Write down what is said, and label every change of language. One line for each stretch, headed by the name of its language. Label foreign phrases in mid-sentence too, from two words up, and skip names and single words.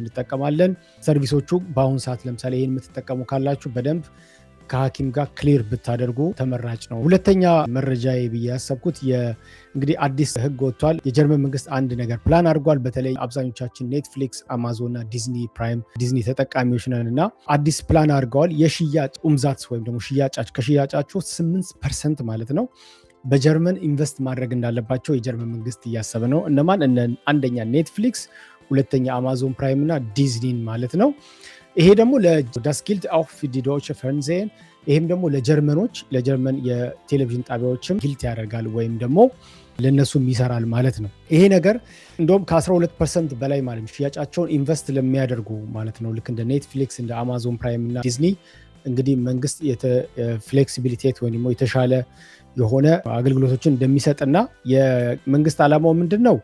Amharic: እንጠቀማለን። ሰርቪሶቹ በአሁኑ ሰዓት ለምሳሌ ይህን የምትጠቀሙ ካላችሁ በደንብ ከሐኪም ጋር ክሊር ብታደርጉ ተመራጭ ነው። ሁለተኛ መረጃ ብዬ ያሰብኩት እንግዲህ አዲስ ህግ ወጥቷል። የጀርመን መንግስት አንድ ነገር ፕላን አድርጓል። በተለይ አብዛኞቻችን ኔትፍሊክስ፣ አማዞን እና ዲዝኒ ፕራይም ዲዝኒ ተጠቃሚዎች ነን እና አዲስ ፕላን አድርገዋል። የሽያጭ ኡምዛት ወይም ደግሞ ከሽያጫቸው 8% ማለት ነው በጀርመን ኢንቨስት ማድረግ እንዳለባቸው የጀርመን መንግስት እያሰበ ነው። እነማን? አንደኛ ኔትፍሊክስ፣ ሁለተኛ አማዞን ፕራይም እና ዲዝኒን ማለት ነው። ይሄ ደግሞ
German: das gilt auch für die deutsche Fernsehen
Amharic: ይሄም ደግሞ ለጀርመን የቴሌቪዥን ጣቢያዎችም ጊልት ያደርጋል ወይም ደግሞ ለነሱም ይሰራል ማለት ነው። ይሄ ነገር እንደውም ከ12% በላይ ማለት ነው ሽያጫቸውን ኢንቨስት ለሚያደርጉ ማለት ነው ልክ እንደ ኔትፍሊክስ እንደ አማዞን ፕራይም እና ዲዝኒ እንግዲህ መንግስት ፍሌክሲቢሊቲ ወይም ደግሞ የተሻለ የሆነ አገልግሎቶችን እንደሚሰጥና የመንግስት ዓላማው ምንድነው?